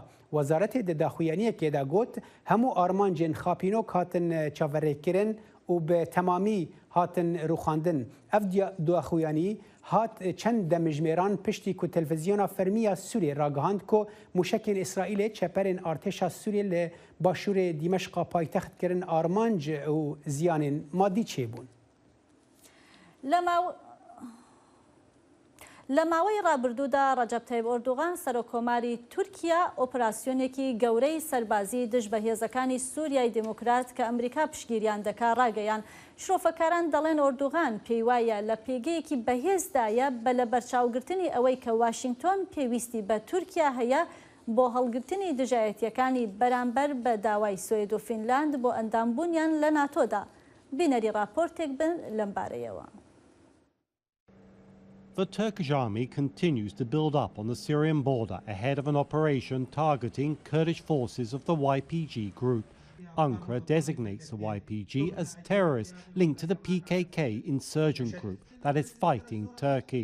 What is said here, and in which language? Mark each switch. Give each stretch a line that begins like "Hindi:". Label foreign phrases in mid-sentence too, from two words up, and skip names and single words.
Kurdish: Wezaretê di daxuyaniyekê de got hemû armancên xapînok hatin çaverêkirin û bi temamî hatin rûxandin. Ev daxuyanî hat çend demijmêran piştî ku televizyona fermiya Sûriyê ragihand ku mûşekên İsraîlê çeperên artêşa Sûriyê li başûrê Dîmeşqa paytext kirin armanc û ziyanên madî çêbûn.
Central Kurdish: لە ماوەی ڕابردوودا ڕەجەب تەیب ئۆردوغان سەرۆکۆماری تورکیا ئۆپراسیۆنێکی گەورەی سەربازی دژ بە هێزەکانی سووریای دموکرات کە ئەمریکا پشگیریان دەکا ڕاگەیان. شرۆفەکاران دەڵێن ئۆردوغان پێی وایە لە پێگەیەکی بەهێزدایە بە لە بەرچاوگرتنی ئەوەی کە واشنگتۆن پێویستی بە تورکیا هەیە بۆ هەڵگرتنی دژایەتیەکانی بەرامبەر بە داوای سوێد و فینلاند بۆ ئەندامبوونیان لە ناتۆدا. بینەری راپۆرتێک بن لەم بارەیەوە.
English: The Turkish army continues to build up on the Syrian border ahead of an operation targeting Kurdish forces of the YPG group. Ankara designates the YPG as terrorists linked to the PKK insurgent group that is fighting Turkey.